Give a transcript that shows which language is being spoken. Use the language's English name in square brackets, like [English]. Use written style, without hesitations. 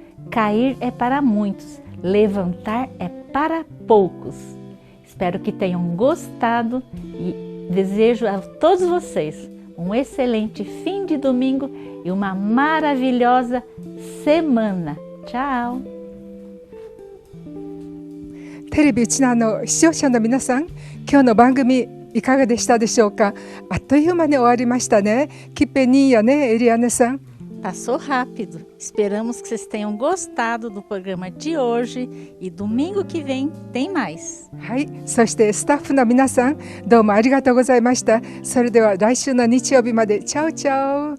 [Portuguese] Cair é para muitos, levantar é para poucos. Espero que tenham gostado e desejo a todos vocês um excelente fim de domingo e uma maravilhosa semana. Tchau! [Japanese] テレビうちなの視聴者の皆さん、今日の番組いかがでしたでしょうか。あっという間に終わりましたね。 [Portuguese] Que peninha, né, Eliana san? Passou rápido. Esperamos que vocês tenham gostado do programa de hoje e domingo que vem tem mais. [Japanese] はい、そしてスタッフの皆さん、どうもありがとうございました。それでは来週の日曜日まで。チャオチャオ。